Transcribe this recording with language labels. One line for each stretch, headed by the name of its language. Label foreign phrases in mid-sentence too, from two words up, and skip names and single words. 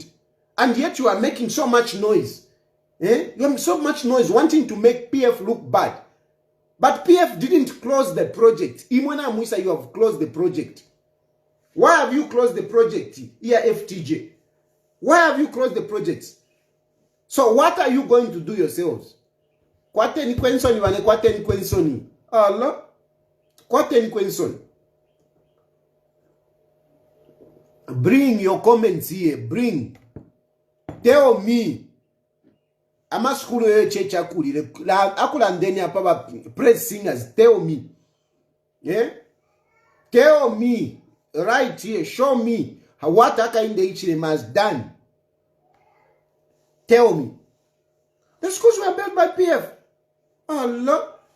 English: And yet you are making so much noise. You have so much noise wanting to make PF look bad. But PF didn't close the project.
Bemba: Imwana Muisa,
English: you have closed the project. Why have you closed the project here, FTJ? Why have you closed the project? So what are you going to do yourselves?
Bemba: Kwateni kwensoni wane kwateni kwensoni. Allah. Kwateni kwensoni.
English: Bring your comments here. Bring. Tell me.
Bemba: Amaskulu church akuli. Akulandeni apaba
English: praise singers. Tell me. Yeah? Tell me. Right here. Show me. what Hakainde Hichilema has done. Tell me. The schools were built by PF. Allah.